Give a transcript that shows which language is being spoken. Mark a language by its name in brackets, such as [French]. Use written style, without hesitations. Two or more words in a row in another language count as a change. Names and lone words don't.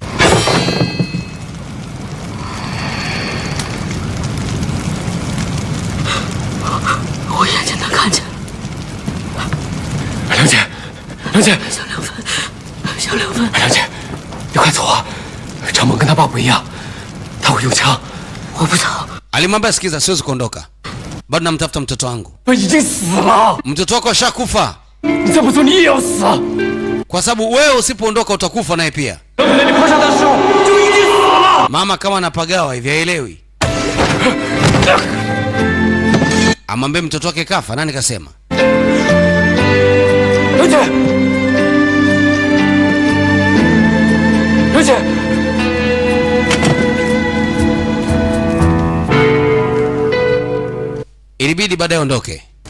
[Chinese] 梁姐，小梁芬，梁姐，你快走啊！张猛跟他爸不一样，他会用枪。我不走。 [Swahili] Alimwambia sikiza, siwezi kuondoka. Bado namtafuta mtoto wangu. [Chinese] 我已经死了。 [Swahili] Mtoto wako ashakufa. [Chinese] 你再不走，你也要死。 [Swahili] Kwa sababu wewe usipoondoka utakufa naye pia. Mama kama anapagawa hivi haelewi. Amwambie mtoto wake kafa, nani kasema? Ilibidi baadaye ondoke.